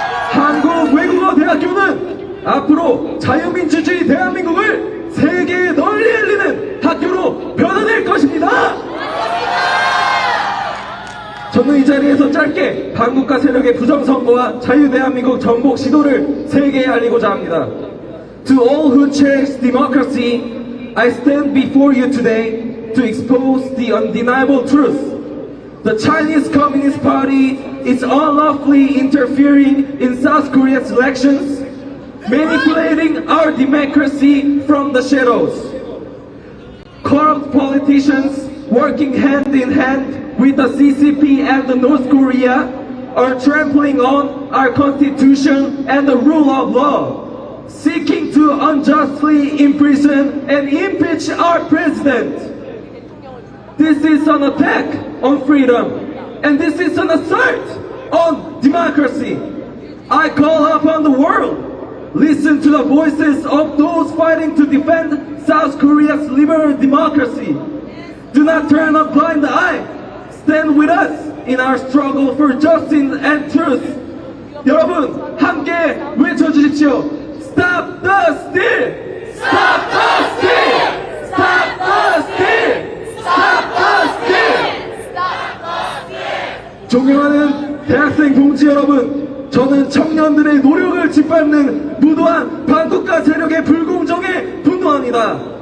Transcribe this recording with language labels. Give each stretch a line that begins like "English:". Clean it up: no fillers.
Korean: 한국외국어대학교는 앞으로 자유민주주의 대한민국을 세계에 널리 알리는 학교로 변화될 것입니다. 저는 이 자리에서 짧게 반국가 세력의 부정선거와 자유대한민국 전복 시도를 세계에 알리고자 합니다.
English: To all who cherish democracy, I stand before you today to expose the undeniable truth. The Chinese Communist Party is unlawfully interfering in South Korea's elections, manipulating our democracy from the shadows. Corrupt politicians working hand in hand with the CCP and the North Korea are trampling on our constitution and the rule of law, seeking to unjustly imprison and impeach our president. This is an attack on freedom, and this is an assault on democracy. I call upon the world, listen to the voices of those fighting to defend South Korea's liberal democracy. Do not turn a blind eye. Stand with us in our struggle for justice and truth.
Korean: 여러분, 함께 외쳐주십시오.
English: Stop the steal! Stop the steal! Stop the steal! Stop the steal!
Korean: 존경하는 대학생 동지 여러분, 저는 청년들의 노력을 짓밟는 무도한 반국가 세력의 불공정에 분노합니다.